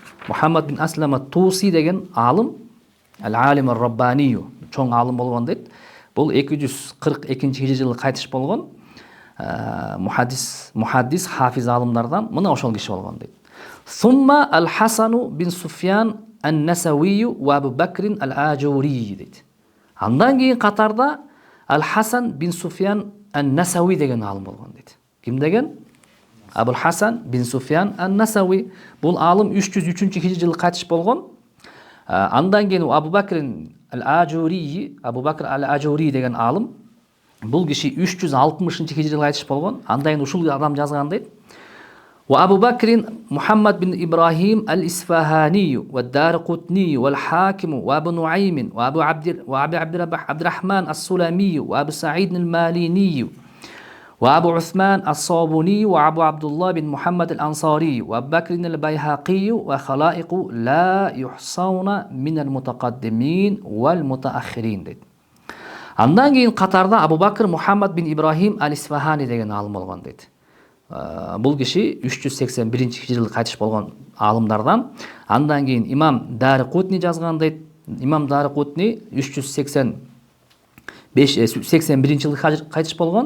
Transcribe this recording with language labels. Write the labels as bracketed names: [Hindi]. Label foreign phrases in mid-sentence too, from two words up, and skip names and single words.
[Kyrgyz] Мухаммад бин Аслам ат-Туси деген алым, [Arabic] العالم الرباني, [Kyrgyz] чоң алым болгон дейт. Бул 242 хижри жылы кайтыш болгон мухаддис, хафиз алымдардан мына ошол киши болгон дейт. Сумма ал-Хасану бин Суфьян ан-Насави ва Абу Бакр ал-Ажури дейт. Андан кийин катарда Ал-Хасан бин Суфьян ан-Насави деген алым болгон дейт. Ким деген? Абул Хасан бин Суфьян ан-Насави. Бул алым 303 хижри жылы кайтыш болгон. Андан кийин Абу Бакр ал-Ажури, Абу Бакр ал-Ажури деген алым. Бул киши 360 хижри жылы кайтыш болгон. Андан кийин ушул адам жазган дейт. [Arabic] وأبو بكر محمد بن إبراهيم الإسفهاني والدارقطني والحاكم وأبو نعيم وأبو عبد الرحمن السلمي وأبو سعيد الماليني وأبو عثمان الصابوني وأبو عبد الله بن محمد الأنصاري وأبو بكر البيهقي وخلائق لا يحصون من المتقدمين والمتأخرين дейт. [Kyrgyz] Андан кийин катарда Абу Бакр Мухаммад бин Ибрахим ал-Исфахани деген алым болгон дейт. Бул киши 381 хижри жылы кайтыш болгон алымдардан. Андан кийин имам Дарикутни жазган дейт. Имам Дарикутни 381 жылы кайтыш болгон.